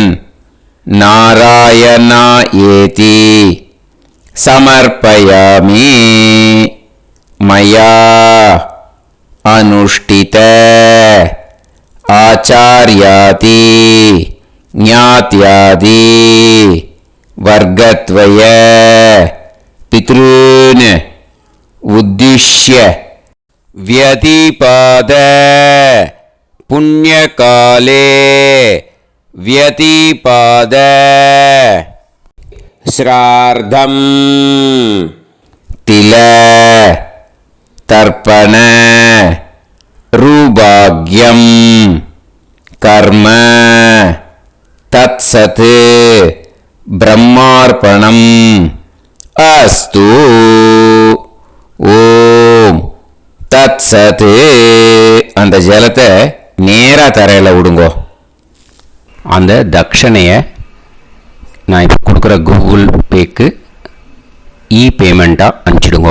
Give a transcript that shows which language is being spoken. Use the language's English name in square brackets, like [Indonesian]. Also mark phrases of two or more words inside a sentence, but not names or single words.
[Sanskrit] नारायणा एति समर्पयामि मया अनुष्ठित आचार्यादि ज्ञात्यादि वर्गद्वय पितॄन् उद्दिश्य व्यतिपाद पुण्यकाले व्यतिपाद श्रार्धं तिल तर्पण रुभाग्यं कर्म तत्सत् ब्रह्मार्पणम् अस्तु. ॐ तत्सत्. [Tamil] அந்த ஜலத்தை நேராக தரையில் விடுங்கோ. அந்த தட்சணையை நான் இப்போ கொடுக்குற கூகுள் பேக்கு பேமெண்ட்டாக அனுப்பிச்சிடுங்கோ.